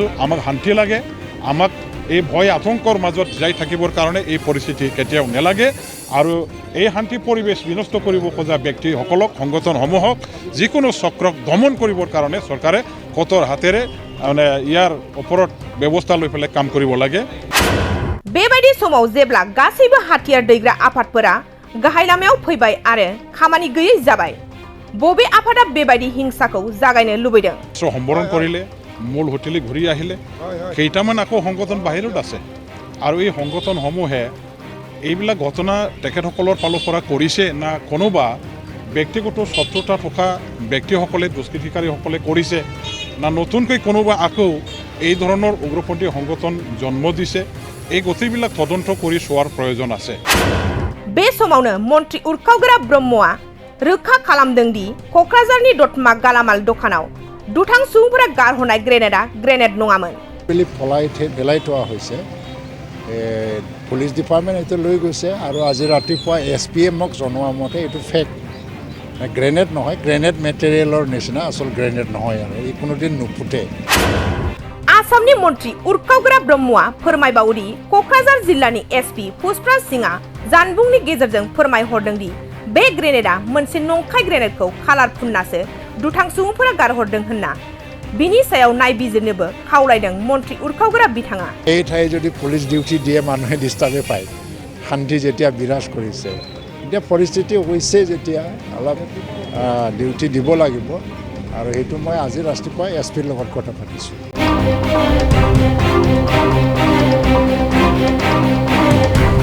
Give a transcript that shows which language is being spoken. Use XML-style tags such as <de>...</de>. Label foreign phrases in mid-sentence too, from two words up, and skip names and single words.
<as>আমাক শান্তি লাগে, আমাক এই ভয় আতংকৰ মাজত যাই থাকিবৰ কাৰণে এই পৰিস্থিতি কেতিয়াও নালাগে। আৰু এই শান্তি পৰিৱেশ বিনষ্ট কৰিব খোজা ব্যক্তিসকলক সংগঠনসমূহক যিকোনো চক্ৰক দমন কৰিবৰ কাৰণে চৰকাৰে কঠোৰ হাতেৰে মানে ইয়াৰ ওপৰত ব্যৱস্থা লৈ পেলাই কাম কৰিব লাগে।</as> <brx>बेबायदि समाव जेब्ला गासैबो हाथियार दैग्रा आफादफोरा गाहाय लामायाव फैबाय आरो खामानि गैयै जाबाय, बबे आफादा बेबायदि हिंसाखौ जागायनो लुबैदों?</brx> <as>সম্বৰণ কৰিলে মূল হোটেলে ঘূৰি আহিলে কেইটামান আকৌ সংগঠন বাহিৰত আছে আৰু এই সংগঠনসমূহে এইবিলাক ঘটনা তেখেতসকলৰ ফালৰ পৰা কৰিছে না কোনোবা ব্যক্তিগত শত্ৰুতা থকা ব্যক্তিসকলে দুষ্কৃতিকাৰীসকলে কৰিছে না নতুনকৈ কোনোবা আকৌ এই ধৰণৰ উগ্ৰপন্থী সংগঠন জন্ম দিছে। এই গতিবিলাক তদন্ত কৰি চোৱাৰ প্ৰয়োজন আছে।</as> <brx>बे समावनो मन्त्रि उरखावग्रा ब्रह्मआ रोखा खालामदों दि क'क्राझारनि दतमा गालामाल दखानाव दुथां सुबुंफोरा गारहरनाय ग्रेनेडआ ग्रेनेड नङामोन।</brx> <as>পেলাই থোৱা হৈছে।</as> <en>police department</en> <as>এইটো লৈ গৈছে আৰু আজি ৰাতিপুৱা SPMক জনোৱা মতে এইটো</as> <en>fake grenade</en> <as>নহয়,</as> <en>grenade materialৰ</en> <as>নিচিনা আচল গ্ৰেনেড নহয় আৰু ই কোনোদিন নুফুটে।</as> <brx>आसामनि मन्त्रि उरखावग्रा ब्रह्मआ फोरमायबावदि क'क्राझार जिल्लानि SP पुष्पराज सिंहआ जानबुंनि गेजेरजों फोरमायहरदों दि बे ग्रेनेडआ मोनसे नंखाय ग्रेनेडखौ कालार फुननासो दुथां सुबुंफोरा गारहरदों होनना बिनि सायाव नायबिजिरनोबो खावलायदों मन्त्रि उरखावग्रा बिथाङा।</brx> <as>এই ঠাই যদি</as> <en>police duty</en> <as>দিয়ে মানুহে ডিষ্টাৰ্বে পায়। শান্তি যেতিয়া বিৰাজ কৰিছে এতিয়া পৰিস্থিতি হৈছে যেতিয়া অলপ ডিউটি দিব লাগিব আৰু সেইটো মই আজি ৰাতিপুৱা SPৰ লগত কথা পাতিছোঁ।</as>